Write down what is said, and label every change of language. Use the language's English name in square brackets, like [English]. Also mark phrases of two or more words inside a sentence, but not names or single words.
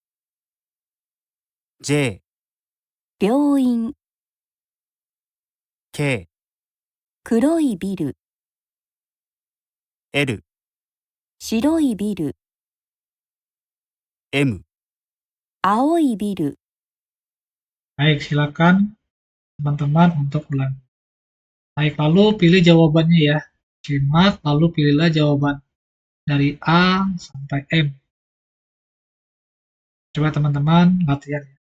[Japanese] J、病院、 K、黒いビル、 L、白いビル、 M、青いビル。 [Indonesian] Baik, silakan teman-teman untuk ulang. Baik, lalu pilih jawabannya ya. Simak, lalu pilihlah jawaban dari A sampai M. Coba teman-teman latihan.